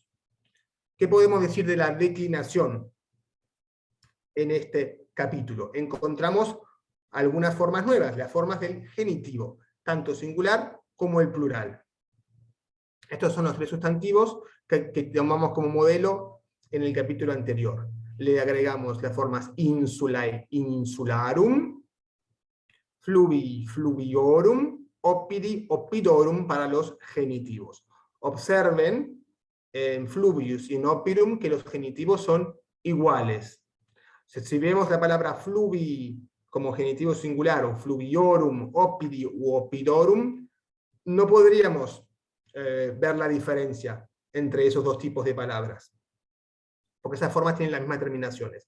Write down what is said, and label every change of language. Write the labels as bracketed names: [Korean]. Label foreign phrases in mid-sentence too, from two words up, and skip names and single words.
[Spanish] ¿Qué podemos decir de la declinación en este capítulo? Encontramos algunas formas nuevas, las formas del genitivo, tanto singular como el plural. Estos son los tres sustantivos que tomamos como modelo en el capítulo anterior. Le agregamos las formas [Latin] insulae, insularum, fluvi, fluviorum, oppidi, oppidorum [Spanish] para los genitivos. Observen en fluvius y en oppidum que los genitivos son iguales. Si vemos la palabra fluvi como genitivo singular, o [Latin] fluviorum, oppidi [Spanish] u oppidorum, no podríamos ver la diferencia entre esos dos tipos de palabras, porque esas formas tienen las mismas terminaciones.